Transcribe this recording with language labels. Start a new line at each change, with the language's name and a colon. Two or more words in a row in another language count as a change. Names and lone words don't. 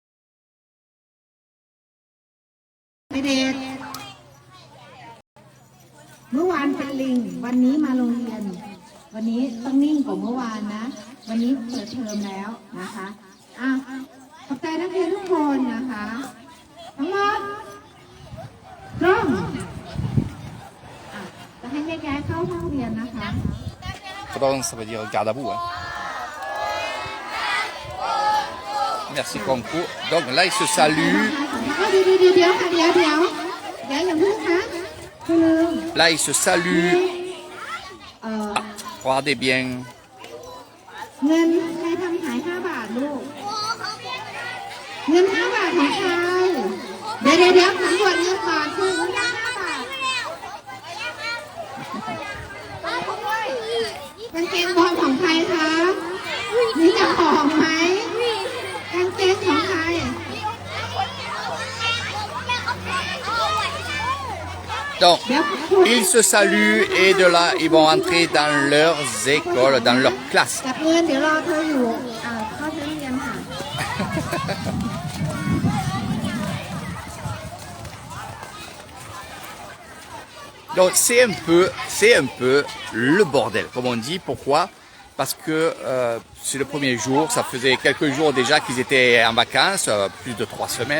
Thai: ไปเด็กเมื่อวานเป็นลิงวันนี้มาโรงเรียนวันนี้ต้องนิ่งกว่าเมื่อวานนะวันนี้เปิดเทอมแล้วนะคะขอบใจนักเรียนทุกคนนะคะทั้งหมดตรงจะให้แยกเข้าห้องเรียนนะคะ
French: Pardon, ça veut dire garde à vous. Hein. Merci Concours. Donc là, ils se saluent.
Thai: เดี๋ยวค่ะเดี๋ยวอย่าเพิ่งคะคือลืม
French: Là, ils se saluent. Regardez bien.
Thai: เงินใครทำหาย5 บาทลูกเงิน5 บาทของใครเดี๋ยวสำรวจเงินก่อนคือเงิน5 บาทกางเกงบอลของใครคะมีกระป๋องไหมกางเกงของใคร
French: Donc, ils se saluent et de là, ils vont entrer dans leurs écoles, dans leurs classes.
Thai: จับเงินเดี๋ยวรอเธออยู่เข้าชั้นเรียนค่ะ
French: Donc, c'est un peu le bordel, comme on dit. Pourquoi? Parce que c'est le premier jour, ça faisait quelques jours déjà qu'ils étaient en vacances, plus de 3 semaines.